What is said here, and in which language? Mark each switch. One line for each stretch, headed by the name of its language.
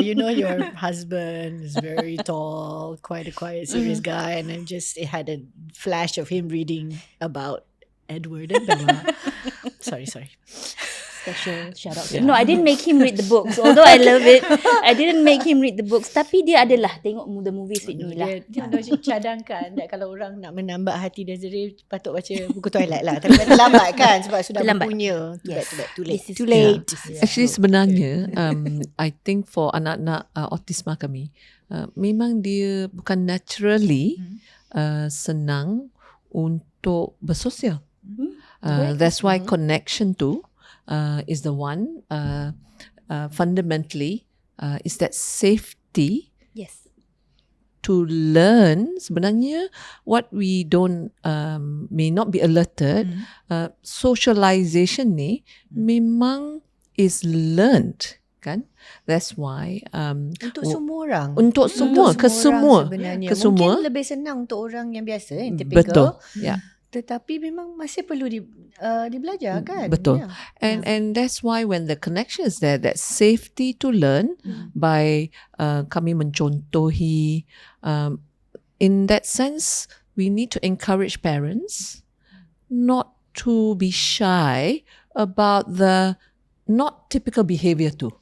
English: You know your husband is very tall, quite a quiet, serious guy, and I just had a flash of him reading about Edward and Bella. Sorry. Special shout out. No, I didn't make him read the books. Although I love it, I didn't make him read the books.
Malay: Tapi dia adalah tengok
English: the movies with me
Malay: lah. Dia macam cadangkan
English: that
Malay: kalau orang nak menambah hati Desiree patut baca buku Twilight lah. Tapi terlambat kan sebab sudah Terlambat. berpunya.
English: Yes. Too late. This is Too late. Yeah. Actually
Malay: sebenarnya
English: I think for
Malay: anak-anak autisma kami memang dia bukan
English: naturally
Malay: senang untuk bersosial.
English: That's why connection tu is the one fundamentally is that safety Yes. to learn,
Malay: sebenarnya
English: what we don't may not be alerted, socialization
Malay: ni memang
English: is learned,
Malay: kan?
English: That's why
Malay: Untuk semua orang. untuk semua, ke semua, sebenarnya. ke semua. Mungkin lebih senang untuk orang yang biasa, yang
English: typical.
Malay: Betul. Ya. Tetapi memang masih perlu dibelajar kan. Betul.
English: Yeah. And that's why when the connection is there, that safety to learn
Malay: by kami mencontohi,
English: in that sense we need to encourage parents not to be shy about the not typical behaviour tu.